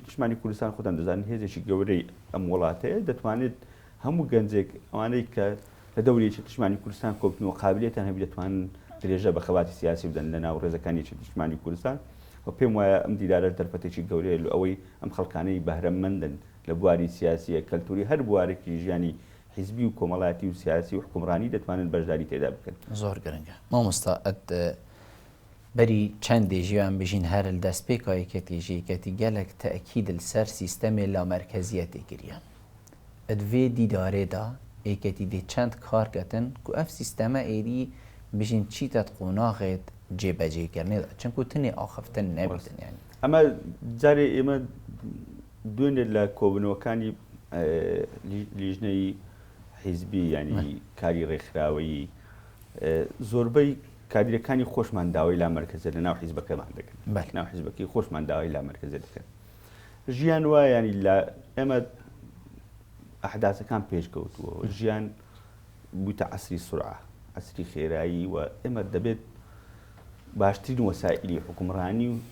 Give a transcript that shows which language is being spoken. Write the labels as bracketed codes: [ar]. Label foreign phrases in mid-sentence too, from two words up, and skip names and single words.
[ckb] نیشتیمانی کوردستان خۆتان دەزانن هێزێکی گەورەی ئەم وڵاتەیە دەتوانێت هەموو گەنجێک ئەوانەی کە لە دەوری یەکێتی نیشتیمانی کوردستان کۆبنەوە قابلیەتیان هەبێت دەتوانن درێژە بە خەباتی سیاسی بدەن لە ناو ڕێزەکانی یەکێتی نیشتیمانی کوردستان و پێم وایە ئەم دیدارە دەرفەتێکی گەورەیە لە ئەوەی ئەم خەڵکانەی بەهرەمەندن لە بواری سیاسیە کەلتوری هەر بوارێکی ژیانی حیزبی و کۆمەڵاتی و سیاسی و حکومڕانی دەتوانن بەشداری تێدا بکەن [ku] زۆر گرنگە مامۆستا بەری چەندێ ژیان بژین هەر لە دەستپێکا یەکێتی gelek تەئکید لەسەر سیستەمێ لاmerkeziyetê kiriye vê dîdarê da êketî dê çend kar ketin ku ev sîsteme êrî bijîn çîtet qonaxê cêbecêkirinê da çimku tinê axiftin nebîtin yani [ckb] ئەمە جارێ ئێمە دوێنێ لە کۆبنەوەکانی لیژنەی حیزبی ینی کاری ڕێکخراوەیی زۆربەی کادرەکانی خۆشمان داوای لامەرکەزە لە ناو حیزبەکەمان دەکەن ناو حیزبەکەی خۆشمان داوای لامەرکەزە دەکەن ژیان وایە ینی لە ئێمە ئەحداسەکان پێشکەوتووە ژیان بوویتە عەسری سورعە عەسری خێرایی و ئێمە دەبێت باشترین وەسائلی حکومڕانی و